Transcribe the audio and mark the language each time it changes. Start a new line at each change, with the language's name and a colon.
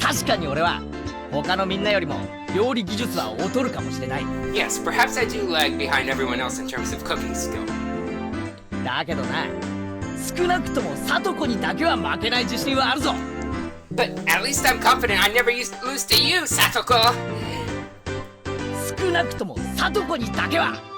Japanese: 確かに俺は他のみんなよりも料理技術は劣るかもしれない。
English: Yes, perhaps I do lag behind everyone else in terms of cooking skill.
Japanese: だけどな、少なくともサトコにだけは負けない自信はあるぞ。
English: But at least I'm confident I never lose to you, Satoko!
Japanese: 少なくともサトコにだけは。